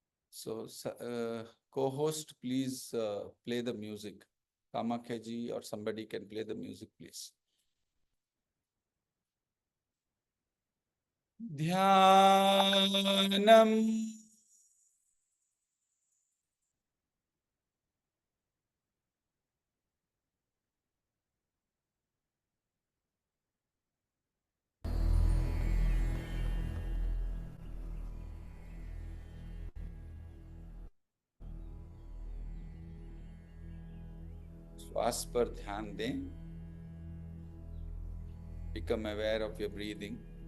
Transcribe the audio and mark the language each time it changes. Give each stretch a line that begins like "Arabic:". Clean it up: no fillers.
English: So, co-host, please play the music. Kamakya ji or somebody can play the music, please.
Hindi: Dhyanam श्वास पर ध्यान दें।
English: Become aware of your breathing.